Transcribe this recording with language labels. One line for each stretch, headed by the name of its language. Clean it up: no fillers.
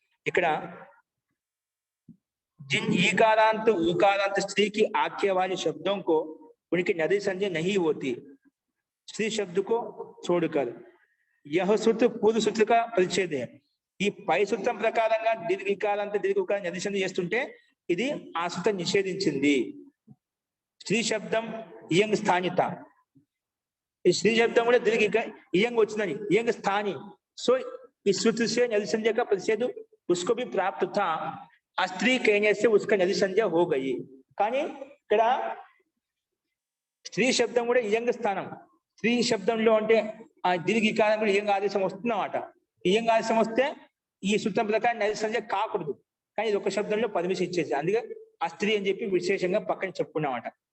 Telugu: ఇక్కడ
Hindi: जिन ईकारांत उकारांत स्त्री की आख्या वाले शब्दों को उनकी नदी संज्ञा नहीं होती स्त्री शब्द को छोड़कर, यह सूत्र पूर्व सूत्र का परिच्छेद है.
Telugu: ఈ పై సూత్రం ప్రకారంగా దీర్ఘ ఇకారాంత దీర్ఘ ఉకార నది సంజ్ఞ చేస్తుంటే ఇది ఆ సూత్రం నిషేధించింది. స్త్రీ శబ్దం ఇయంగ్ స్థానిత, ఈ స్త్రీ శబ్దం కూడా దీర్ఘ ఇయంగ్ వచ్చిందని ఇయంగ్ స్థాని. సో ఈ
Hindi: सूत्र से नदी संज्ञा का परिच्छेद उसको भी प्राप्त था.
Telugu: ఆ స్త్రీ
Hindi: कहने से उसका नदी संज्ञा हो गई.
Telugu: కానీ ఇక్కడ స్త్రీ శబ్దం కూడా ఇయంగ స్థానం. స్త్రీ శబ్దంలో అంటే ఆ దీర్ఘ ఇకారం కూడా ఇయంగ ఆదేశం వస్తుందన్నమాట. ఇయంగ ఆదేశం వస్తే ఈ సూత్రం ప్రకారం నది సంజ్ఞ కాకూడదు. కానీ ఇది ఒక శబ్దంలో పర్మిషన్ ఇచ్చేసి అందుకే ఆ స్త్రీ అని చెప్పి విశేషంగా పక్కన చెప్పుకున్నామట.